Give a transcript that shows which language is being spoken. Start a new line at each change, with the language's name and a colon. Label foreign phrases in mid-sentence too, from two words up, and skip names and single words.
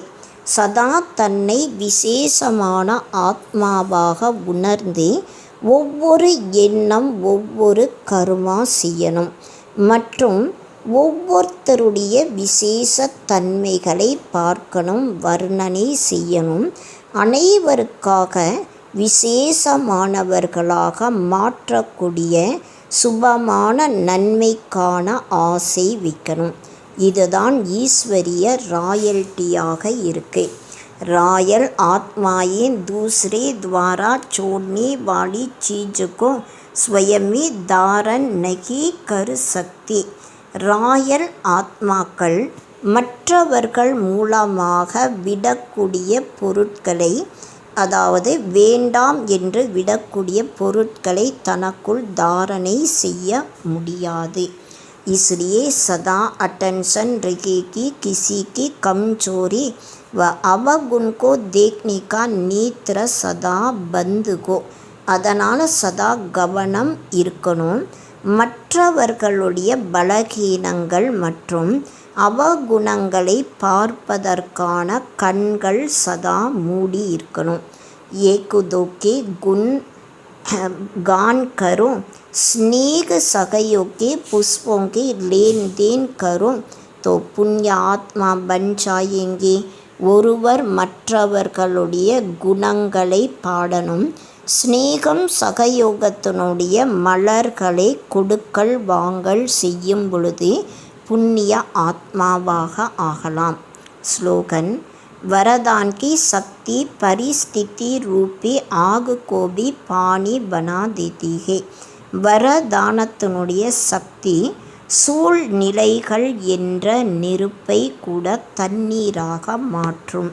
Tamil: சதா தன்னை விசேஷமான ஆத்மாவாக உணர்ந்து ஒவ்வொரு எண்ணம், ஒவ்வொரு கர்மா செய்யணும் மற்றும் ஒவ்வொருத்தருடைய விசேஷ தன்மைகளை பார்க்கணும், வர்ணனை செய்யணும். அனைவருக்காக விசேஷமானவர்களாக மாற்றக்கூடிய சுபமான நன்மைக்கான ஆசை வைக்கணும். இதுதான் ஈஸ்வரிய ராயல்ட்டியாக இருக்கு.
Hindi: रायल आत्माएं दूसरे द्वारा छोड़ने वाली चीज़ को स्वयं ही धारण नहीं कर सकती.
Tamil: ராயல் ஆத்மாக்கள் மற்றவர்கள் மூலமாக விடக்கூடிய பொருட்களை, அதாவது வேண்டாம் என்று விடக்கூடிய பொருட்களை தனக்குள் தாரணை செய்ய முடியாது.
Hindi: इसलिए सदा अटेंशन रखेगी किसी की कमजोरी व अवगुण को देखने का नेत्र सदा बंद हो.
Tamil: அதனால் சதா கவனம் இருக்கணும். மற்றவர்களுடைய பலகீனங்கள் மற்றும் அவகுணங்களை பார்ப்பதற்கான கண்கள் சதா மூடி இருக்கணும்.
Hindi: एक दूसरे के गुण गान करो, स्नेह सहयोग के पुष्पों के लेन देन करो तो पुण्य आत्मा बन जाएंगे.
Tamil: ஒருவர் மற்றவர்களுடைய குணங்களை பாடணும். ஸ்நேகம் சகயோகத்தினுடைய மலர்களை கொடுக்கல் வாங்கல் செய்யும் பொழுது புண்ணிய ஆத்மாவாக ஆகலாம். ஸ்லோகன்,
Hindi: वरदान की शक्ति परिस्थिति रूपी आग को भी पानी बना देती है.
Tamil: வரதானத்தினுடைய சக்தி சூழ்நிலைகள் என்ற நெருப்பை கூட தண்ணீராக மாற்றும்.